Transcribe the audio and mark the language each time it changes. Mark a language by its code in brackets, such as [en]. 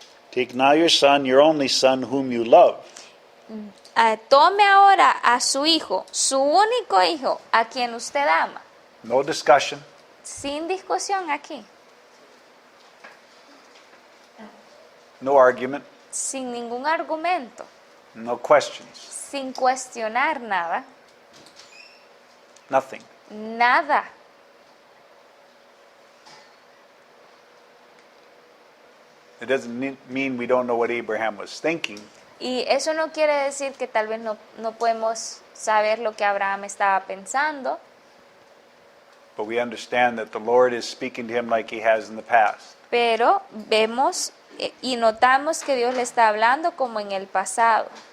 [en] take now your son, your only son, whom you love, [es] tome ahora a su hijo, su único hijo, a quien usted ama. [en] no discussion, [es] Sin discusión aquí, [en] no argument, [es] sin ningún argumento, [en] no questions, [es] sin cuestionar nada, [en] nothing. [es] nada. [en] It doesn't mean we don't know what Abraham was thinking, [es] Y eso no quiere decir que tal vez no podemos saber lo que Abraham estaba pensando, [en] but we understand that the Lord is speaking to him like he has in the past. [es] pero vemos y notamos que Dios le está hablando como en el pasado.